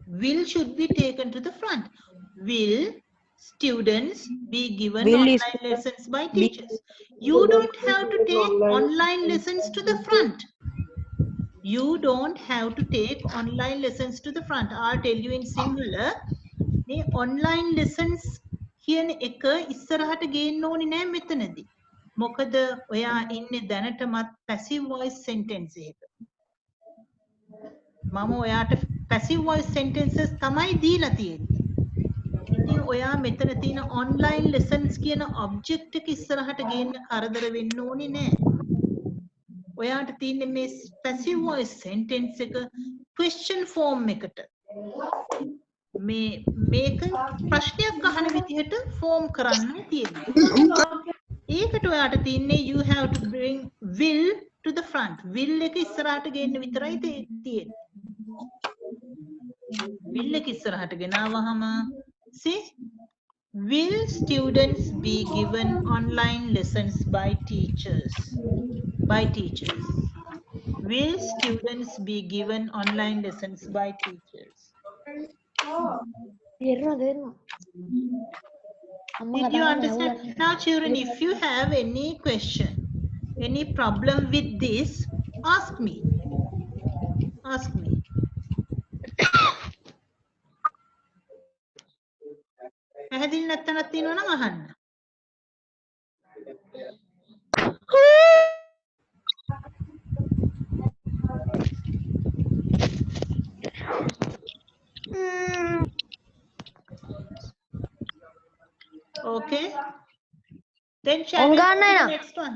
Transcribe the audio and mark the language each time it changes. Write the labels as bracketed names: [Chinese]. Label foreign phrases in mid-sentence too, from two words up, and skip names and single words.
[English] Will should be taken to the front. Will students be given Will online lessons by teachers? You don't have to take online lessons to the front. You don't have to take online lessons to the front. I'll tell you in Sinhala. [Sinhala] මේ [English] online lessons [Sinhala] කියන එක ඉස්සරහට ගේන්න ඕනේ නෑ මෙතනදී. මොකද ඔයා ඉන්නේ දැනටමත් [English] passive voice sentence [Sinhala] එකක. මම ඔයාට [English] passive voice sentences [Sinhala] තමයි දීලා තියෙන්නේ. ඉතින් ඔයා මෙතන තියෙන [English] online lessons [Sinhala] කියන object එක ඉස්සරහට ගේන්න කරදර වෙන්න ඕනේ නෑ. ඔයාට තියෙන්නේ මේ [English] passive voice sentence [Sinhala] එක [English] question form [Sinhala] එකට. මේක ප්‍රශ්නයක් අහන විදිහට ෆෝම් කරන්න තියෙනවා. ඒකට ඔයාට තියන්නේ [English] you have to bring will to the front. [Sinhala] will එක ඉස්සරහට ගේන්න විතරයි තියෙන්නේ. will එක ඉස්සරහට ගෙනාවහම [English] see will students be given online lessons by teachers? By teachers. Will students be given online lessons by teachers? Did you understand? Now children, if you have any question, any problem with this, ask me. Ask me. [Sinhala] පැහැදිලි නැත්තනක් තියෙනවා නම් අහන්න. [English] Okay. Then shall we go to the next one?